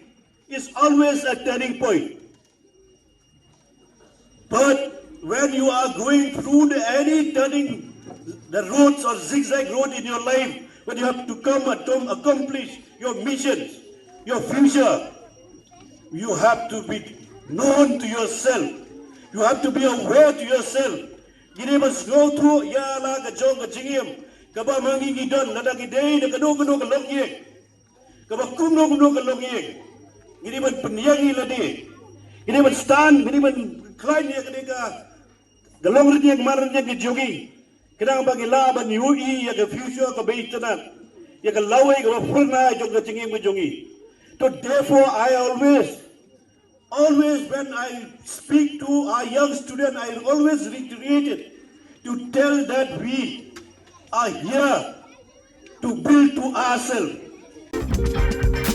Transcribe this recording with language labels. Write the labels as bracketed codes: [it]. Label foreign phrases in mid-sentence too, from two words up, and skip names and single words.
[en] It's always a turning point. But when you are going through any turning, the roads or zigzag road in your life, when you have to come and accomplish your missions, your future, you have to be known to yourself. You have to be aware to yourself. [kha] Gini mas [en] go through [kha] ya la ka jong ka jingim ka ba mangi gidon na dagi day na kanu ka logye ka ba kumno ka logye. Gini man penyangi ladi. Gini man stand, gini man climb ya ka galong rin yang maran yang jogi. Kena bagi laban yui ya ka future ka baitanan. Ya ka laway ka purna jong ka jingim ka jongi. [en] So therefore I always when I speak to our young student, I always reiterate it to tell that we are here to build to ourselves.